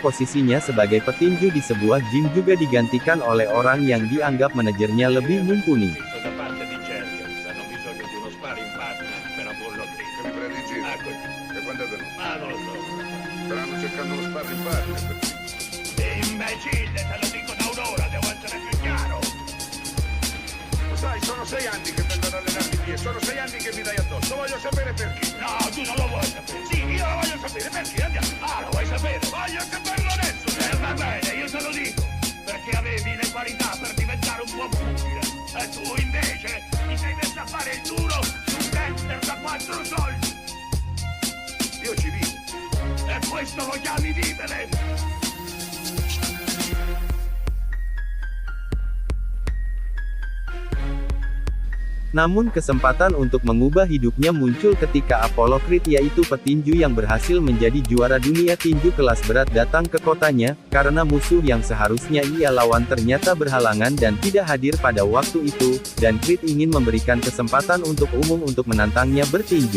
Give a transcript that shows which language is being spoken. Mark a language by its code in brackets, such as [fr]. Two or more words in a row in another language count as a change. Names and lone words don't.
[id] posisinya sebagai petinju di sebuah gym juga digantikan oleh orang yang dianggap manajernya lebih mumpuni. [it] Sono 6 anni che vengo ad allenarmi qui e sono 6 anni che mi dai addosso. Voglio sapere perché. No, tu non lo vuoi sapere. Sì, io lo voglio sapere. Perché? Andiamo. Ah, lo vuoi sapere? Voglio saperlo adesso. Va bene, io te lo dico. Perché avevi le qualità per diventare un buon pugile. E tu invece ti sei messo a fare il duro su un gangster da 4 soldi. Io ci vivo. E questo lo chiami vivere? [id] Namun kesempatan untuk mengubah hidupnya muncul ketika Apollo Creed, yaitu petinju yang berhasil menjadi juara dunia tinju kelas berat, datang ke kotanya, karena musuh yang seharusnya ia lawan ternyata berhalangan dan tidak hadir pada waktu itu, dan Creed ingin memberikan kesempatan untuk umum untuk menantangnya bertinju.